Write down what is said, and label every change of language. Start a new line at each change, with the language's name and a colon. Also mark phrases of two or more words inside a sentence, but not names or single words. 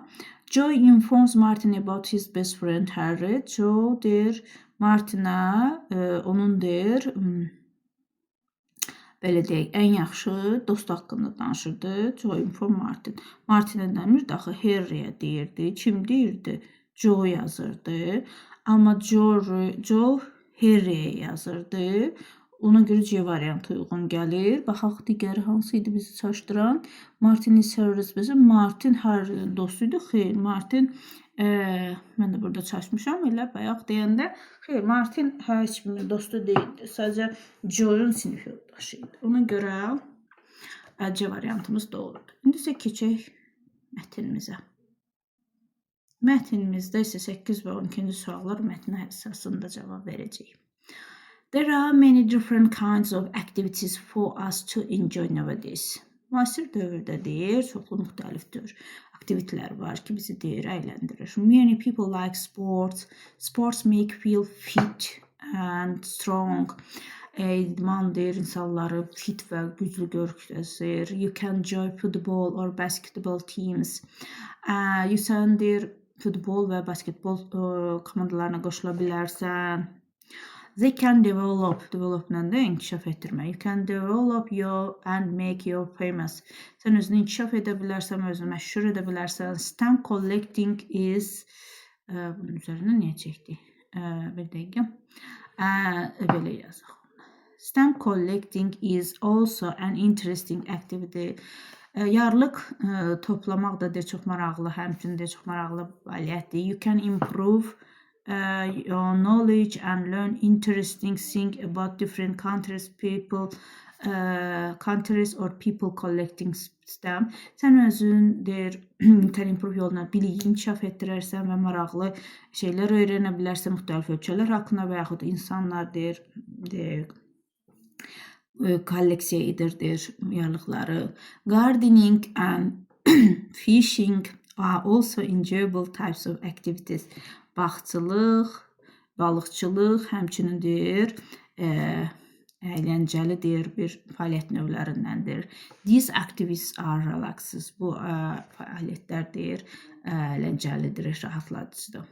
English: Joe informs Martin about his best friend Harry.
Azerbaijani: Joe deyir Martin'a onun deyir belə deyək, ən yaxşı dostu haqqında danışırdı.
English: Joe inform Martin.
Azerbaijani: Martin'ə dəmir daxı Harry'yə deyirdi. Kim deyirdi? Joe yazırdı. Amma Joe Harry'yə yazırdı. Ona görə C variantı uyğun gəlir. Baxaq digəri hansı idi bizi çaşdıran?
English: Martin is Harry's best.
Azerbaijani: Martin Harry'nin dostuydu. Xeyr, Martin mən də burada çaşmışam. Elə bayaq deyəndə xeyr, Martin heç kimin dostu deyildi. Sadəcə Joe'un sinif yoldaşıydı. Ona görə C variantımız doğrudur. İndi isə keçək mətnimizə. Mətnimizdə isə 8 və 12-ci suallar mətnə əsasında cavab verəcəyik.
English: There are many different kinds of activities for us to enjoy nowadays.
Azerbaijani: Müasir dövrdə deyir, çoxlu müxtəlifdir. Aktivitelər var ki, bizi deyir, əyləndirir.
English: Many people like sports. Sports make feel fit and strong.
Azerbaijani: İdman deyir, insanları fit və güclü göstərir.
English: You can join football or basketball teams.
Azerbaijani: Sən deyir, futbol və basketbol komandalarına qoşula bilərsən.
English: They can develop
Azerbaijani: nə inkişaf etdirmək.
English: You can develop and make you famous.
Azerbaijani: Sən özünü inkişaf edə bilərsən, özünü məşhur edə bilərsən.
English: Stamp collecting is
Azerbaijani: bunun üzərinə niyə çəkdik? Bir dəqiqə. Belə yazaq.
English: Stamp collecting is also an interesting activity.
Azerbaijani: Yarlıq toplamaq da çox maraqlı, həmçinin də çox maraqlı fəaliyyətdir.
English: You can improve your knowledge and learn interesting things about different countries, countries or people collecting stamp.
Azerbaijani: Sən özün deyir,
English: can improve
Azerbaijani: yoluna biliyi inkişaf etdirərsən və maraqlı şeylər öyrənə bilərsən müxtəlif ölkələr haqqında və yaxud insanlar deyir kolleksiya edir yarlıqları.
English: Gardening and fishing are also enjoyable types of activities.
Azerbaijani: Bağçılıq, balıqçılıq, həmçinin deyir, əyləncəlidir, bir fəaliyyət növlərindəndir.
English: These activities are relaxes.
Azerbaijani: Bu fəaliyyətlərdir, əyləncəlidir, rahatladıcıdır.